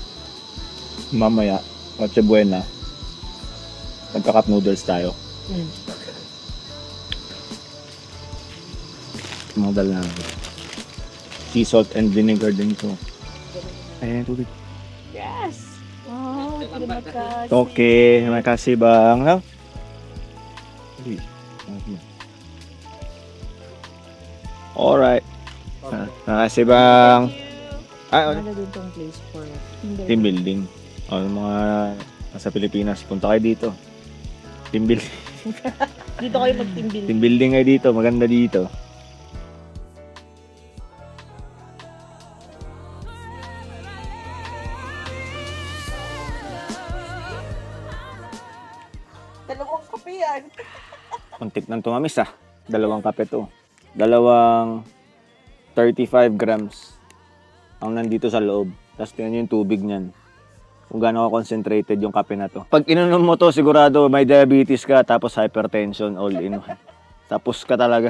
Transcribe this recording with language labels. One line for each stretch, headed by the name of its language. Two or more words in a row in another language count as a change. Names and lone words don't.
Filipino: Mamaya, Noche Buena, magka-cup noodles tayo. Hmm. Modal na.
English: Sea salt and vinegar din to.
Filipino: Ayan, tubig.
English: Yes!
Indonesian: Wow, terima kasih. Okay, terima kasih bang. No? Alright. Terima kasih bang. Ah,
Filipino: Ano din tong
English: place for team building.
Filipino: O, yung mga nasa Pilipinas, punta kayo dito.
English: Team building.
Filipino: Dito kayo mag-
English: team building. Team building
Filipino: kayo dito, maganda dito. Dalawang kape yan. Muntik nang tumamis ah. 2 kape to. 2 35 grams ang nandito sa loob. Tapos tingnan nyo yung tubig niyan. Kung gaano ka-concentrated yung kape na to. Pag ininom mo to, sigurado may diabetes ka, tapos hypertension,
English: all in one.
Filipino: Tapos ka talaga.